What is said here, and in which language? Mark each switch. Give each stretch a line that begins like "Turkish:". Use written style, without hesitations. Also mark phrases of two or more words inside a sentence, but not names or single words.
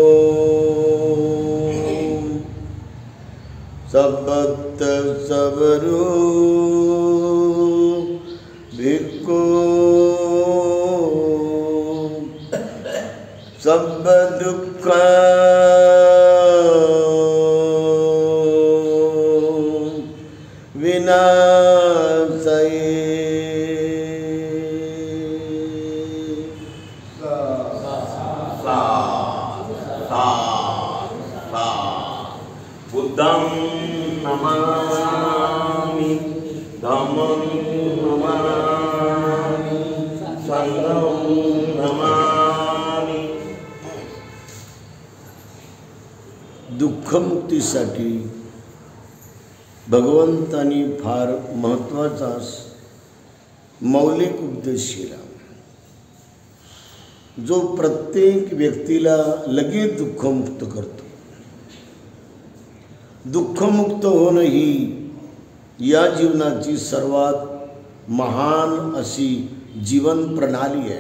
Pali: सबत सवरो भिक्खु सब दुख विनाशये बुद्धं नमामि धम्मं नमामि संघं नमामि।
Marathi: दुःखमुक्तीसाठी भगवंतांनी फार महत्त्वाचा मौलिक उपदेश केला, जो प्रत्येक व्यक्तीला लगेच दुःखमुक्त करतो। दुःखमुक्त होणं ही या जीवनाची सर्वात महान अशी जीवन प्रणाली आहे।